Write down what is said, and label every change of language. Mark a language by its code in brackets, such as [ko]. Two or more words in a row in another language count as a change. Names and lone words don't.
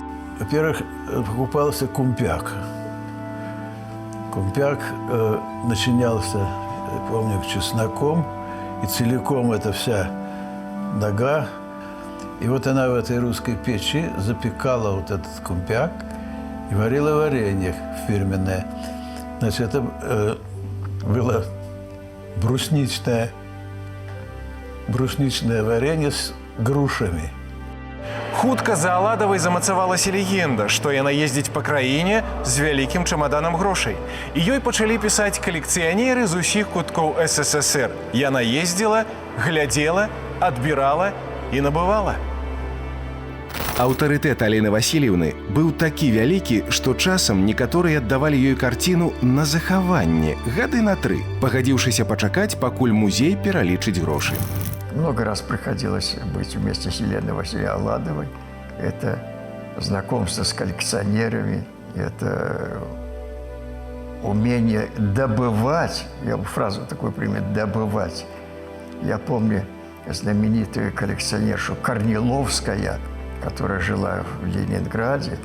[ru] Во-первых, покупался кумпяк. Кумпяк начинялся, я помню, чесноком, и целиком эта вся нога. И вот она в этой русской печи запекала вот этот кумпяк и варила варенье фирменное. Значит, это было брусничное варенье с грушами. [be] Хутка за Аладавай замацавалася легенда, што яна ездзіць па краіне з вялікім чамаданам грошай. І ёй пачалі пісаць калекцыянеры з усіх куткоў СССР. Яна ездзіла, глядзела, адбірала і набывала. Аўтарытэт Алены Васильевны быў такі вялікі, што часам некаторыя аддавалі ёй карціну на захаванне гады на 3, пагадзіўшыся пачакаць, пакуль музей пералічыць грошы. [ru] Много раз приходилось быть вместе с Еленой Васильевной Аладовой. Это знакомство с коллекционерами, это умение добывать, я бы фразу такую пример, добывать. Я помню знаменитую коллекционершу Корниловская, которая жила в Ленинграде.